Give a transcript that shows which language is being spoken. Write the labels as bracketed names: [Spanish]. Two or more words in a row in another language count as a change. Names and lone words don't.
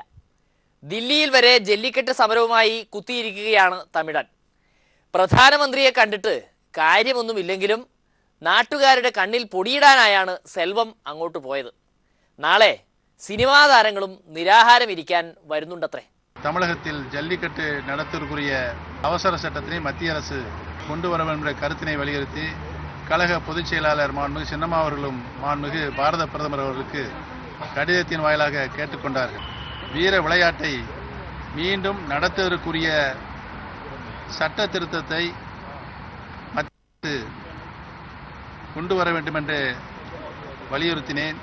[Malayalam] ദില്ലിയിൽ വരെ ജല്ലിക്കെട്ട് സമരവുമായി കുത്തിയിരിക്കുകയാണ് തമിഴൻ. പ്രധാനമന്ത്രിയെ കണ്ടിട്ട് കാര്യമൊന്നുമില്ലെങ്കിലും നാട്ടുകാരുടെ കണ്ണിൽ പൊടിയിടാനായാണ് സെൽവം അങ്ങോട്ട് പോയത്. നാളെ സിനിമാ താരങ്ങളും നിരാഹാരമിരിക്കാൻ വരുന്നുണ്ടത്രേ. [Tamil] தமிழகத்தில் ஜல்லிக்கட்டு நடத்துவதற்குரிய அவசர சட்டத்தினை மத்திய அரசு கொண்டு வர வேண்டும் என்ற கருத்தினை வலியுறுத்தி கழக பொதுச் செயலாளர் மாண்புமிகு சின்னம்மா அவர்களும் மாண்புமிகு பாரத பிரதமர் அவர்களுக்கு கடிதத்தின் வாயிலாக கேட்டுக்கொண்டார்கள். வீர விளையாட்டை மீண்டும் நடத்துவதற்குரிய சட்ட திருத்தத்தை கொண்டு வர வேண்டும் என்று வலியுறுத்தினேன்.